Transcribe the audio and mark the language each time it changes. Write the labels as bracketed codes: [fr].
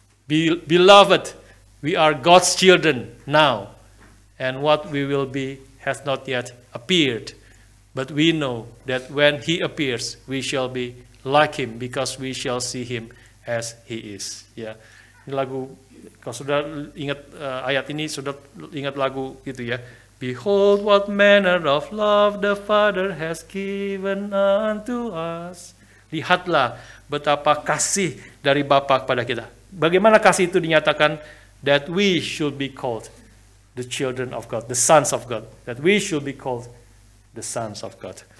[en] Beloved, we are God's children now, and what we will be has not yet appeared. But we know that when He appears, we shall be like Him, because we shall see Him as He is. [id] Ya, ini lagu. Kalau sudah ingat ayat ini, sudah ingat lagu gitu ya. [en] Behold what manner of love the Father has given unto us. [id] Lihatlah betapa kasih dari Bapa kepada kita. Bagaimana kasih itu dinyatakan? [en] That we should be called the children of God, the sons of God. That we should be called the sons of God.